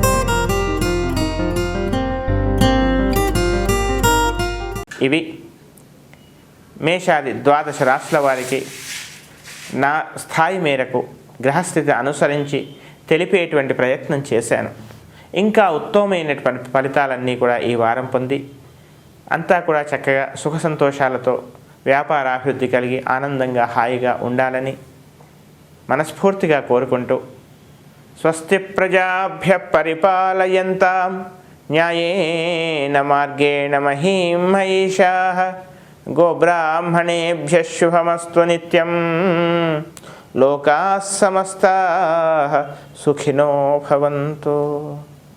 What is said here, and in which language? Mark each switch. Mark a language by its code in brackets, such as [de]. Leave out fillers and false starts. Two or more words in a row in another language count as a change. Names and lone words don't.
[te] ఇవి మేషాది 12 రాశుల వారికి నా స్థాయి మేరకు గ్రహస్థితి అనుసరించి తెలిపేటువంటి ప్రయత్నం చేశాను. ఇంకా ఉత్తమమైనటువంటి ఫలితాలన్నీ కూడా ఈ వారం పొంది అంతా కూడా చక్కగా సుఖ సంతోషాలతో వ్యాపారాభివృద్ధి కలిగి ఆనందంగా హాయిగా ఉండాలని మనస్ఫూర్తిగా కోరుకుంటూ [sa] స్వస్తి ప్రజాభ్య పరిపాలయంతాం న్యాయేన మార్గేణ మహీం మహిషాః గోబ్రాహ్మణేభ్యః శుభమస్తు నిత్యం లోకాః సమస్తాః సుఖినో భవంతు.